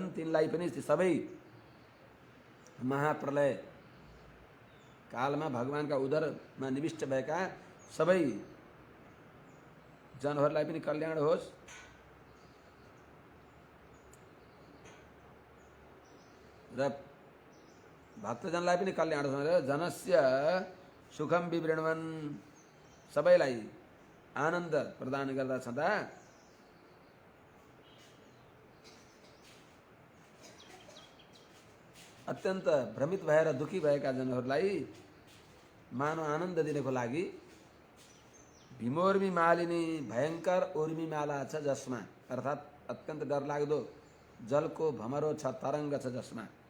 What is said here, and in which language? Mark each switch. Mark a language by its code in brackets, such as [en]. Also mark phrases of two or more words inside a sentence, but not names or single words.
[ne] तिनलाई पनि सबै महाप्रलय कालमा भगवानका उदरमा निविष्ट भएका सबै जनहरूलाई पनि कल्याण होस् र भक्तजनलाई पनि कल्याण होस् भनेर [sa] जनस्य सुखम विवृण्वन् [ne] सबैलाई आनन्द प्रदान गर्दा छँदा अत्यन्त भ्रमित भएर दुखी भएका जनहरूलाई मानव आनन्द दिनको लागि भीमोर्मी मालिनी भयंकर उर्मी माला छ जसमा अर्थात अत्यन्त डरलाग्दो जलको भमरो छ तरङ्ग छ जसमा